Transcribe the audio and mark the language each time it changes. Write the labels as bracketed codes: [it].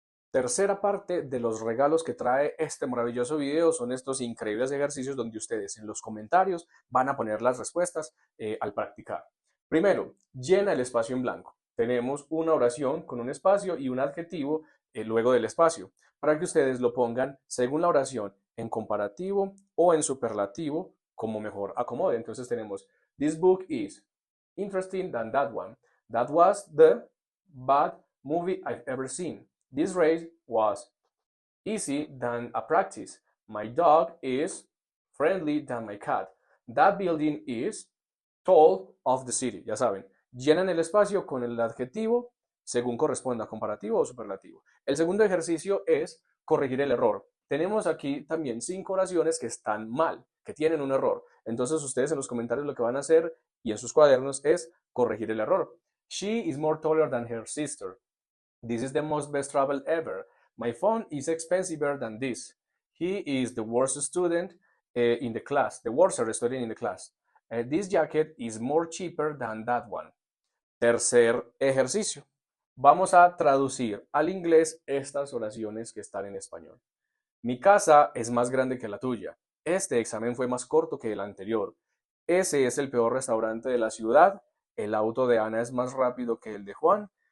[es] Tercera parte de los regalos que trae este maravilloso video son estos increíbles ejercicios donde ustedes en los comentarios van a poner las respuestas al practicar. Primero, llena el espacio en blanco. Tenemos una oración con un espacio y un adjetivo luego del espacio, para que ustedes lo pongan según la oración en comparativo o en superlativo, como mejor acomode. Entonces tenemos, [en] this book is interesting than that one. That was the bad movie I've ever seen. This race was easy than a practice. My dog is friendly than my cat. That building is tall of the city. [es] Ya saben, llenan el espacio con el adjetivo según corresponda, comparativo o superlativo. El segundo ejercicio es corregir el error. Tenemos aquí también 5 oraciones que están mal, que tienen un error. Entonces ustedes en los comentarios lo que van a hacer y en sus cuadernos es corregir el error. [en] She is more taller than her sister. This is the most best travel ever. My phone is expensiver than this. He is the worst student in the class, the worst student in the class. This jacket is more cheaper than that one. [es] Tercer ejercicio. Vamos a traducir al inglés estas oraciones que están en español. Mi casa es más grande que la tuya. Este examen fue más corto que el anterior. Ese es el peor restaurante de la ciudad. El auto de Ana es más rápido que el de Juan.